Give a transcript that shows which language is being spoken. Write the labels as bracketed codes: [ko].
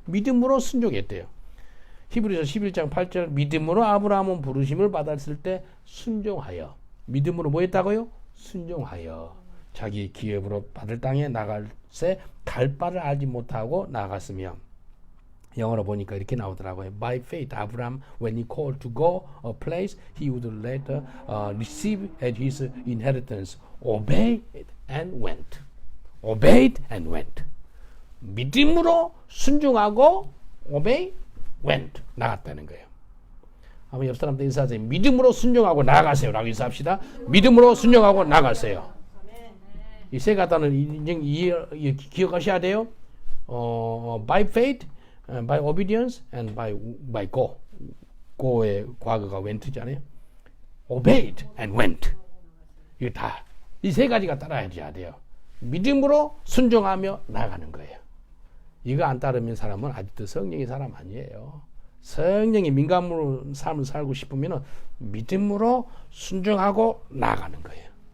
[ko] 믿음으로 순종했대요. 히브리서 11장 8절 믿음으로 아브라함은 부르심을 받았을 때 순종하여. 믿음으로 뭐 했다고요? 순종하여 자기 기업으로 받을 땅에 나갈 새 갈 바를 알지 못하고 나갔으며. 영어로 보니까 이렇게 나오더라고요. [en] By faith, Abraham, when he called to go a place he would later receive as his inheritance, obeyed and went. Obeyed and went. [ko] 믿음으로 순종하고 [en] obey, went. [ko] 나갔다는 거예요. 한번 옆 사람한테 인사하세요. 믿음으로 순종하고 나가세요. 라고 인사합시다. 믿음으로 순종하고 나가세요. 이 세 가지는 기억하셔야 돼요. [en] By faith, by obedience, and by go. [ko] go의 과거가 went잖아요. [en] obeyed and went. [ko] 이거 다 이 세 가지가 따라야 돼요. 믿음으로 순종하며 나가는 거예요. 이거 안 따르면 사람은 아직도 성령의 사람 아니에요. 성령의 민감으로 삶을 살고 싶으면 믿음으로 순종하고 나가는 거예요.